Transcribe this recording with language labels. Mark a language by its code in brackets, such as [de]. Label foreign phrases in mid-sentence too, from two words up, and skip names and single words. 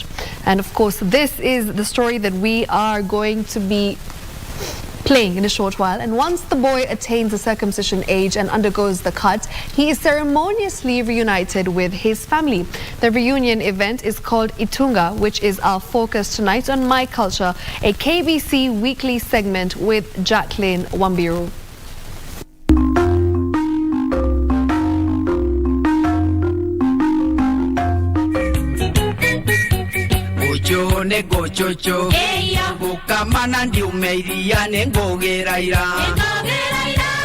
[en] And of course, this is the story that we are going to be playing in a short while. And once the boy attains the circumcision age and undergoes the cut, he is ceremoniously reunited with his family. The reunion event is called Itunga, which is our focus tonight on My Culture, a KBC weekly segment with Jacqueline Wambiru. [mer] Ne gochocho, bukamana ndi umeiria ne ngogeraira.